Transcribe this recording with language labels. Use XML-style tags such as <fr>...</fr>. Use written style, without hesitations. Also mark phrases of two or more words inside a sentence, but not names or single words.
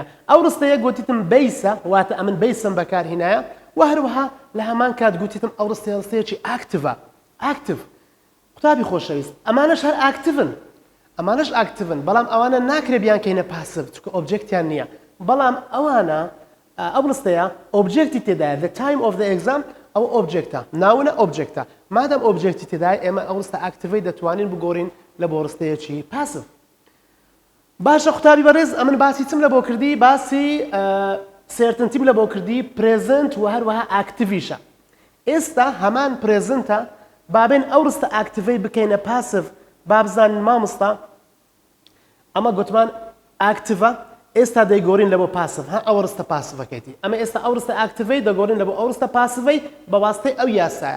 <ckb>ئەو ڕستەیە گوتیتم بەیسە واتە ئەمن بەیسم بەکارهێنایە و هەروەها لە هەمان کات گوتیتم ئەو ڕستەیەکی ئاکتیڤە ئاکتیڤ. قوتابی خۆشەویست ئەمانەش هەر ئاکتیڤن بەڵام ئەوانە ناکرێ بیان کەینە پاسیڤ چونکە ئۆبجێکتیان نییە بەڵام ئەوانە ئەو ڕستەیە ئۆبجێکتی تێدایە</ckb> <en>the time of the exam</en> <ckb>ئەو ئۆبجێکتە ناونە ئۆبجێکتە مادەم ئۆبجێکتی تێدایە ئێمە ئەو ڕستە ئاکتیڤی دەتوانین بگۆڕین لە بۆ ڕستەیەکی پاسیڤ. باشە قوتابی بەڕێز ئەمن باسی چم لە بۆ کردی باسی سێرتنتیم لە بۆ کردی پرێزنت و هەروەها ئاکتیڤیشە. ئێستا هەمان پرێزنتە بابێن ئەو ڕستە ئاکتیڤی بکەینە پاسیڤ بابزانین مامۆستا ئەمە گوتمان ئاکتیڤە ئێستا دەیگۆڕین لە بۆ پاسیڤ ئەو ڕستە پاسیڤەکەیتی ئەمە ئێستا ئەو ڕستە ئاکتیڤی دەگۆڕین لە بۆ ئەو ڕستە پاسیڤی بە واستەی ئەو یاسایە.</ckb>